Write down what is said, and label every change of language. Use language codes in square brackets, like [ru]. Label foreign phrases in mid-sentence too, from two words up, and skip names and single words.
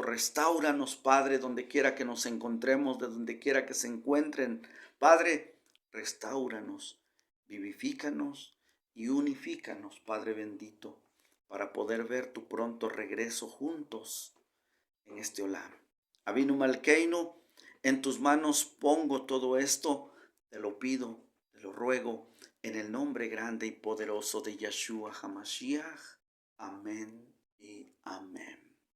[es] Restáuranos, Padre, donde quiera que nos encontremos, de donde quiera que se encuentren. Padre, restáuranos, vivifícanos y unifícanos, Padre bendito, para poder ver tu pronto regreso juntos en este olam. [he] אבינו מלכנו, [es] en tus manos pongo todo esto, te lo pido, te lo ruego, en el nombre grande y poderoso de Yeshua HaMashiach. Amén y amén.